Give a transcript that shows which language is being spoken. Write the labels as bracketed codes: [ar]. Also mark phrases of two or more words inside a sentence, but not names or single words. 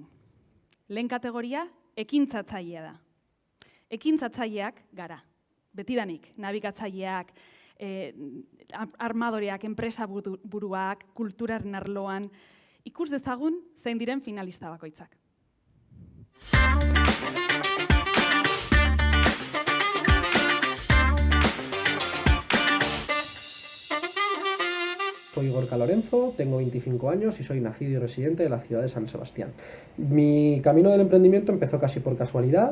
[eu] Lehen kategoria, ekintzatzailea da. Ekintzatzaileak gara. Betidanik, nabigatzaileak, armadoreak, enpresa buruak, kulturaren arloan, ikus dezagun zein diren finalista bakoitzak. [es] Soy Gorka Lorenzo, tengo 25 años y soy nacido y residente de la ciudad de San Sebastián. Mi camino del emprendimiento empezó casi por casualidad.